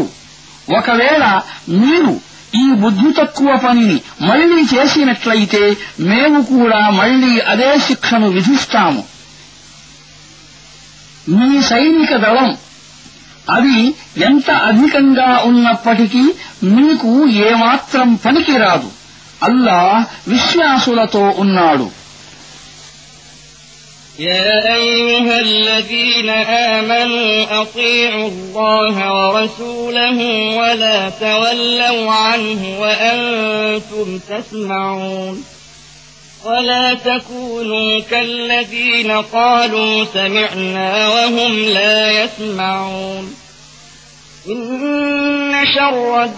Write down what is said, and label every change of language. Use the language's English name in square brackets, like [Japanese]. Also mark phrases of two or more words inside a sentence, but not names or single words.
[Telugu] ఒకవేళ మీరు ఈ బుద్ధి తక్కువ పనిని మళ్లీ చేసినట్లయితే మేము కూడా మళ్లీ అదే శిక్షను విధిస్తాము. మీ సైనిక దళం అది ఎంత అధికంగా ఉన్నప్పటికీ మీకు ఏమాత్రం పనికిరాదు. అల్లా విశ్వాసులతో ఉన్నాడు. [Arabic] يا أيها الذين آمنوا أطيعوا الله ورسوله ولا تولوا عنه وأنتم تسمعون ولا تكونوا كالذين قالوا سمعنا وهم لا يسمعون إن شر